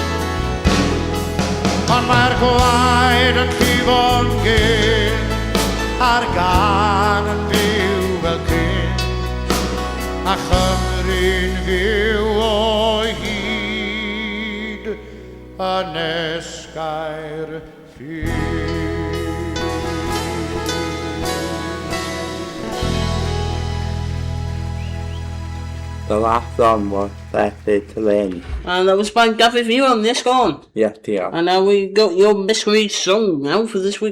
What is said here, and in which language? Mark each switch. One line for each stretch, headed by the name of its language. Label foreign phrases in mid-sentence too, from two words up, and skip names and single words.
Welsh: Ond mae'r gwaed yn llifo'n gynt a'r gan yn fyw fel cynt a Chymru'n fyw o hyd Ynys Gaerffili.
English: The last song was Thirsty to Win. And that was by Gavin Viwan, yes, go on. Yes, dear. And now we got your mystery song now for this week.